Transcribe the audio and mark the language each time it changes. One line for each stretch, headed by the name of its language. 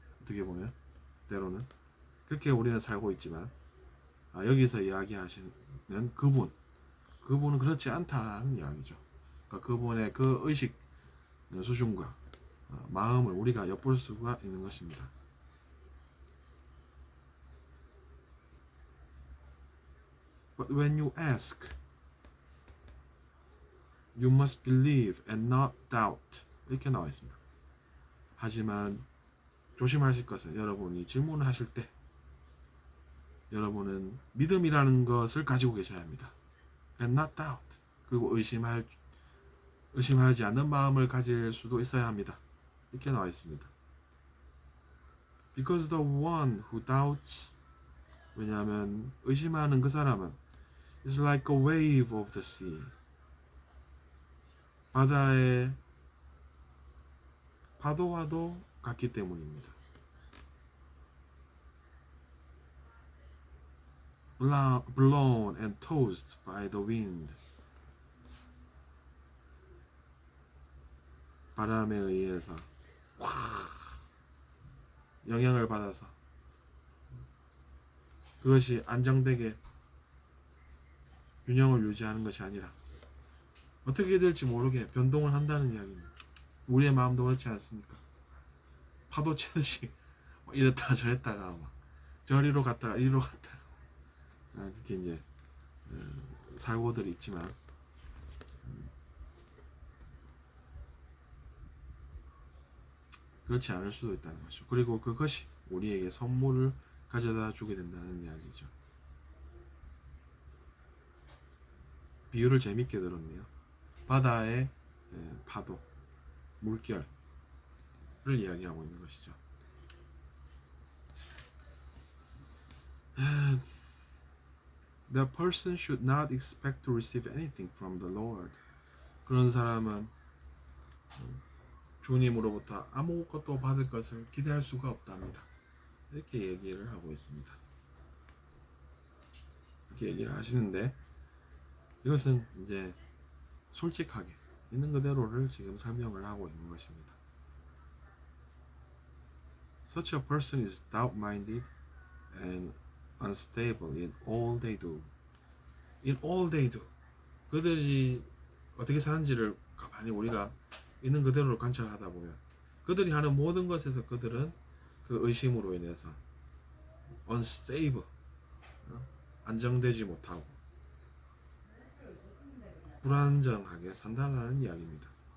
Korean: 어떻게 보면 때로는 그렇게 우리는 살고 있지만 여기서 이야기하시는 그분은 그렇지 않다는 이야기죠. 그러니까 그분의 그 의식 수준과 마음을 우리가 엿볼 수가 있는 것입니다.
English: But when you ask, you must believe and not doubt.
Korean: 이렇게 나와 있습니다. 하지만 조심하실 것은 여러분이 질문을 하실 때 여러분은 믿음이라는 것을 가지고 계셔야 합니다.
English: And not doubt.
Korean: 그리고 의심하지 않는 마음을 가질 수도 있어야 합니다. 이렇게 나와 있습니다.
English: Because the one who doubts,
Korean: 왜냐하면 의심하는 그 사람은
English: is like a wave of the sea.
Korean: 바다의 파도와도 같기 때문입니다.
English: Blown and tossed by the wind.
Korean: 바람에 의해서 영향을 받아서 그것이 안정되게 균형을 유지하는 것이 아니라 어떻게 될지 모르게 변동을 한다는 이야기입니다. 우리의 마음도 그렇지 않습니까? 파도 치듯이 이랬다가 저랬다가 막 저리로 갔다가 이리로 갔다가 그렇게 이제 살고들이 있지만 그렇지 않을 수도 있다는 것이죠. 그리고 그것이 우리에게 선물을 가져다 주게 된다는 이야기죠. 비유를 재밌게 들었네요. 바다의 파도, 물결을 이야기하고 있는 것이죠.
English: The person should not expect to receive anything from the Lord.
Korean: 그런 사람은 주님으로부터 아무것도 받을 것을 기대할 수가 없답니다. 이렇게 얘기를 하고 있습니다. 이렇게 얘기를 하시는데 이것은 이제 솔직하게 있는 그대로를 지금 설명을 하고 있는 것입니다.
English: Such a person is doubt-minded and unstable in all they do. In all they do.
Korean: 그들이 어떻게 사는지를 가만히 우리가 있는 그대로 관찰하다 보면 그들이 하는 모든 것에서 그들은 그 의심으로 인해서 unstable, 안정되지 못하고 불안정하게 산다는 이야기입니다.